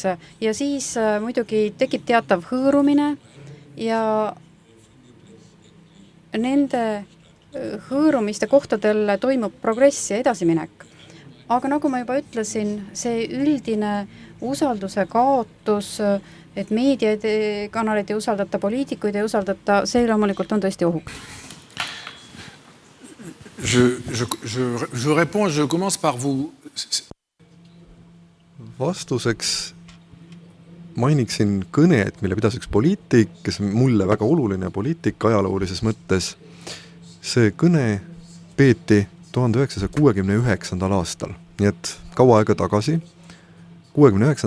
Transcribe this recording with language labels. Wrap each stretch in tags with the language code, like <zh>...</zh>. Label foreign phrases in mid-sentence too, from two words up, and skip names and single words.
<et>Ja siis muidugi tekib teatav hõõrumine ja nende hõõrumiste kohtadel toimub progress ja edasiminek. Aga nagu ma juba ütlesin, see üldine usalduse kaotus, et meediakanalid ei usaldata, poliitikuid ei usaldata, see loomulikult on tõesti ohuks.</et> <fr>Je réponds, je commence par vous.</fr> <et>Vastuseks mainiksin kõnet, mille pidas üks poliitik, kes on mulle väga oluline poliitik ajaloolises mõttes. See kõne peeti 1969. aastal, nii et kaua aega tagasi, 69.</et>